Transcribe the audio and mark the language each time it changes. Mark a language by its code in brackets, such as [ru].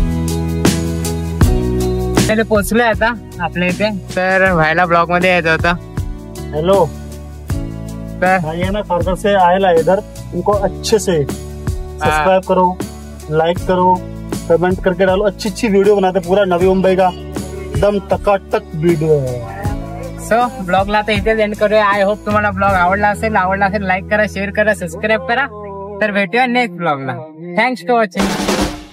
[mr] Finally पोहोचलोय आता आपल्या इथे. तर व्हायला ब्लॉग मध्ये यायचं होतं. [en] hello, [mr] तर [hi] भाई ना खारघर से आएला इधर, इनको अच्छे से सब्सक्राइब करो, लाइक करो, कमेंट करके डालो. अच्छी अच्छी वीडियो बनाते, पूरा नवी मुंबई का एकदम टकाटक वीडियो है. [mr] सो ब्लॉगला आता इथेच एंड करूया. [en] I hope [mr] तुम्हाला ब्लॉग आवडला असेल लाईक करा, शेअर करा, सबस्क्राईब करा. तर भेटूया नेक्स्ट ब्लॉगला. [en] Thanks for watching.